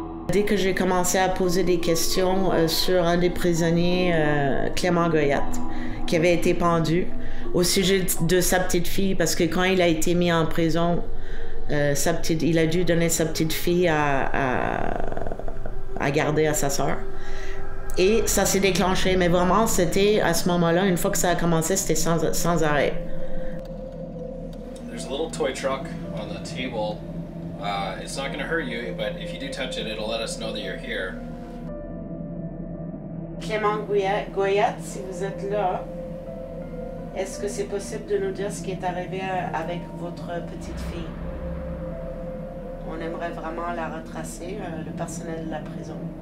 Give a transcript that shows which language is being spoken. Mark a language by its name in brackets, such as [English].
[French] Dès que j'ai commencé à poser des questions sur un des prisonniers, Clément Goyette, qui avait été pendu, au sujet de sa petite fille, parce que quand il a été mis en prison, il a dû donner sa petite fille à garder à sa sœur. Et ça s'est déclenché, mais vraiment, c'était à ce moment-là, une fois que ça a commencé, c'était sans arrêt. [English] There's a little toy truck on the table. It's not going to hurt you, but if you do touch it, it'll let us know that you're here. [French] Clément Goyette, si vous êtes là, est-ce que c'est possible de nous dire ce qui est arrivé avec votre petite fille? On aimerait vraiment la retracer, le personnel de la prison.